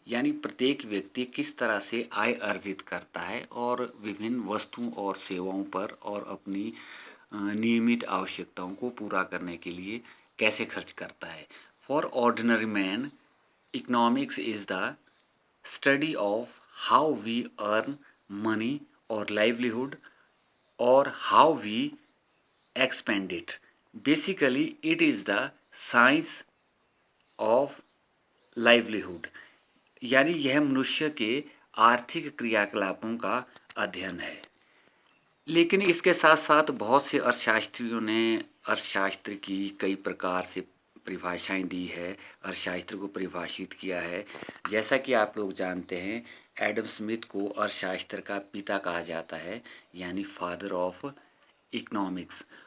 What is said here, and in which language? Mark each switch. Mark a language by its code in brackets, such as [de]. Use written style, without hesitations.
[hi] यानी प्रत्येक व्यक्ति किस तरह से आय अर्जित करता है और विभिन्न वस्तुओं और सेवाओं पर और अपनी नियमित आवश्यकताओं को पूरा करने के लिए कैसे खर्च करता है। [en] For ordinary man, economics is the study of how we earn money और livelihood और how we expand it. Basically, it is the science of livelihood. [hi] यानी यह मनुष्य के आर्थिक क्रियाकलापों का अध्ययन है। लेकिन इसके साथ साथ बहुत से अर्थशास्त्रियों ने अर्थशास्त्र की कई प्रकार से परिभाषाएं दी है, अर्थशास्त्र को परिभाषित किया है। जैसा कि आप लोग जानते हैं, एडम स्मिथ को अर्थशास्त्र का पिता कहा जाता है, यानी [en] Father of economics.